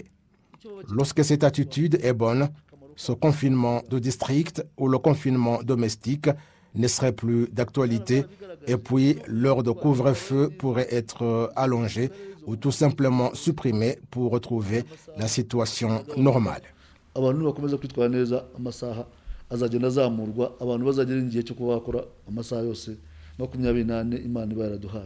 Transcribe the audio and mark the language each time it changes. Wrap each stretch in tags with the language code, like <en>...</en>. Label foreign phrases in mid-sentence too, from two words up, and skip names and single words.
<fr>Lorsque cette attitude est bonne, ce confinement de district ou le confinement domestique ne serait plus d'actualité et puis l'heure de couvre-feu pourrait être allongée ou tout simplement supprimée pour retrouver la situation normale.</fr> <rw>Abantu bakomeza kwitwara neza amasaha azagenda azamurwa abantu bazagera igihe cyo kuba bakora amasaha yose 24 Imana iba yaraduhaye.</rw>